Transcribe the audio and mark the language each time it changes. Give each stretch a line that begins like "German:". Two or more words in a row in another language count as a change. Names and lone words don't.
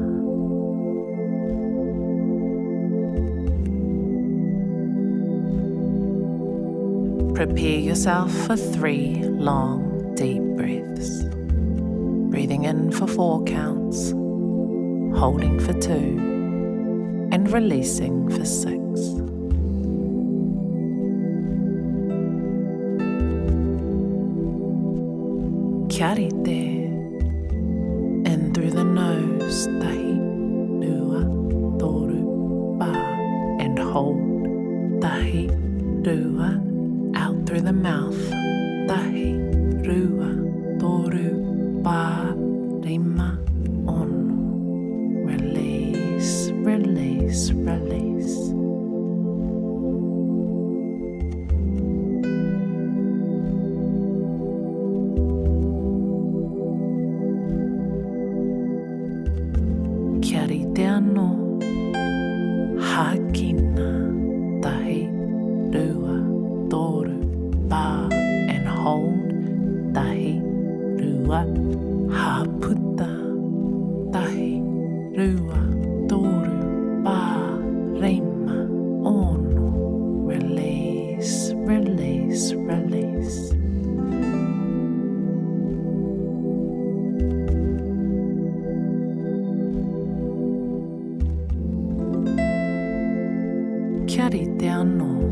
English: Prepare yourself for 3 long, deep breaths. Breathing in for 4 counts, holding for 2, and releasing for 6.
Māori: Kia rite.
English: In through the nose,
Māori: tahi, rua, toru,
English: ba, and hold,
Māori: tahi, rua.
English: Out through the mouth,
Māori: tahi, rua, toru, ba, rima, ono.
English: Release, release, release.
Māori: Kia rite anō. Hakina, tahi, rua, toru,
English: ba, and hold,
Māori: tahi, rua, haputta, tahi, rua, toru, ba, rima, ono.
English: Release, release, release.
Māori: Kia rite anō.